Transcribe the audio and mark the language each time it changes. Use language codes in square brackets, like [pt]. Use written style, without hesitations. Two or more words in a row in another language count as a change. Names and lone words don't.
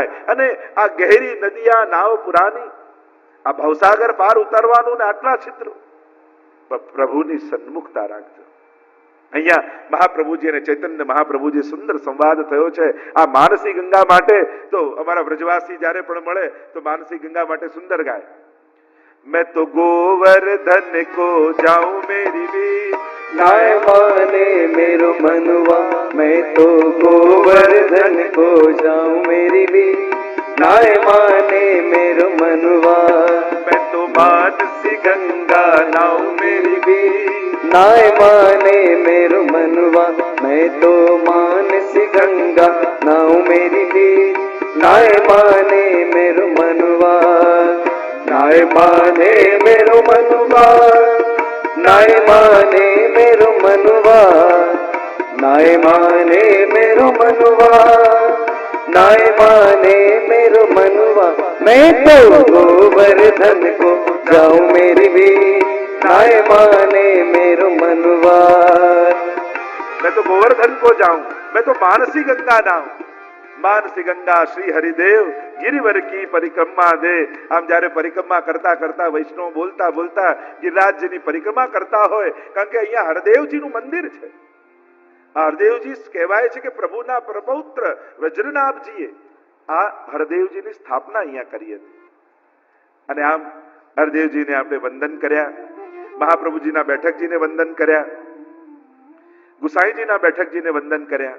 [gu] અને આ [bra] गहरी नदिया नाव पुरानी, [gu] આ ભવસાગર પાર ઉતારવાનું ને આટલા છિદ્રો. પ્રભુની સન્મુખતા રાખજો. અહીંયા મહાપ્રભુજી અને ચૈતન્ય મહાપ્રભુજી સુંદર સંવાદ થયો છે. આ માનસી ગંગા માટે તો અમારા વ્રજવાસી જ્યારે પણ મળે તો માનસી ગંગા માટે સુંદર ગાય. [bra] मैं तो गोवर्धन को जाऊं मेरी वीर, नाय माने मेरो मनवा. मैं तो गोवर्धन को जाऊं मेरी वीर, नाय माने मेरो मनवा. मैं तो मानसी गंगा नाऊं मेरी वीर, नाय माने मेरो मनवा. मैं तो मानसी गंगा नाऊं मेरी वीर, नाय माने मेरो मनवा. नाय माने मेरो मनवा, नाय माने मेरो मनवा. नाय माने मेरो मनवा, नाय माने मेरो मनवा. मैं तो गोवर्धन को जाऊं मेरी वीर, नाय माने मेरो मनवा। मैं तो गोवर्धन को जाऊं, मैं तो मानसी गंगा नाऊं, मानसी गंगा श्री हरिदेव गिरिवर की परिक्रमा दे। [gu] આમ જ્યારે પરિક્રમા કરતા કરતા વૈષ્ણવ બોલતા બોલતા ગિરિરાજજીની પરિક્રમા કરતા હોય, કારણ કે અહીંયા હરદેવજીનું મંદિર છે. આ હરદેવજી કહેવાય છે કે પ્રભુના પ્રપૌત્ર વજ્રનાભજીએ આ હરદેવજીની સ્થાપના અહીંયા કરી હતી. અને આમ હરદેવજીને આપણે વંદન કર્યા, મહાપ્રભુજીના બેઠકજીને વંદન કર્યા, ગુસાઈજીના બેઠકજીને વંદન કર્યા.